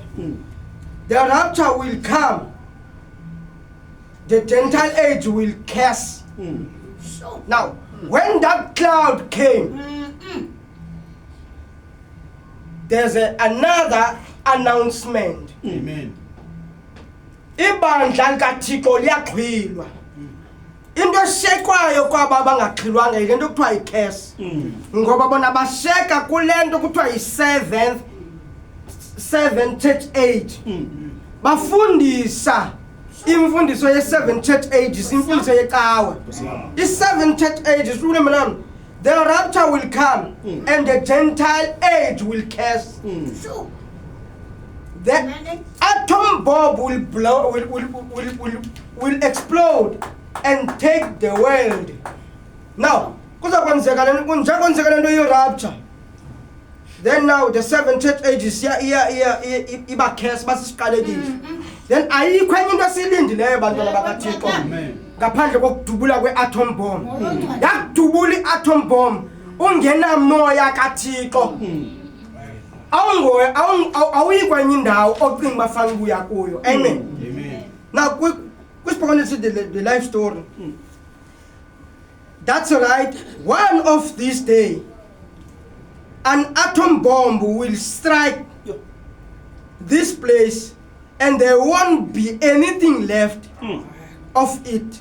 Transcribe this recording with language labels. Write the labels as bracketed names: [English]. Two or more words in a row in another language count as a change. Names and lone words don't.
[English] The rapture will come. The Gentile age will curse. Now, when that cloud came, there's another announcement. Amen. [Xhosa] Ibandla likaThixo liyaqhwilwa. Into eshekwayo kwaba bangaxhilwanga ile nto kuthiwa yi-curse. Ngoba bona basheka kule nto kuthiwa yi- [English] seven church age. [Xhosa] Bafundisa imfundiso ye- [English] seven church ages, [Xhosa] imfundiso yecawa. [English] I-seven church ages, the rapture will come and the Gentile age will curse. The atom bomb will blow, will explode and take the world. Now, rapture. Then now the seven church ages [Xhosa] iba curse basiqalekile. Then ayikho enye into esilindileyo bantwana bakaThixo ngaphandle kokudubula kwe- [English] atom bomb. [Xhosa] Yakudubula i- [English] atom bomb [Xhosa] ungenamoya kaThixo. Awuyikwenye indawo ocinga bafana ukuya kuyo. [English] Amen. Now kwisibhekane the life story. That's right. One of these days an atom bomb will strike this place and there won't be anything left of it.